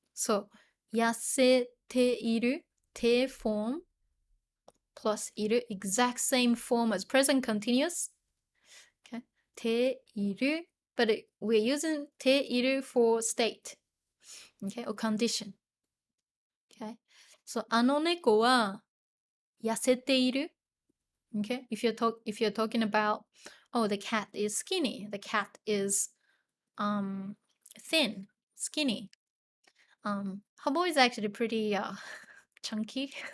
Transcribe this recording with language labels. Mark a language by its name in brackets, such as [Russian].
[English] So 痩せている te form plus いる exact same form as present continuous. Okay, ている but we're using ている for state. Okay, or condition. Okay, so [Japanese] あの猫は痩せている. [English] Okay, if you're talking about, oh, the cat is skinny, the cat is thin, skinny. Hobble is actually pretty chunky.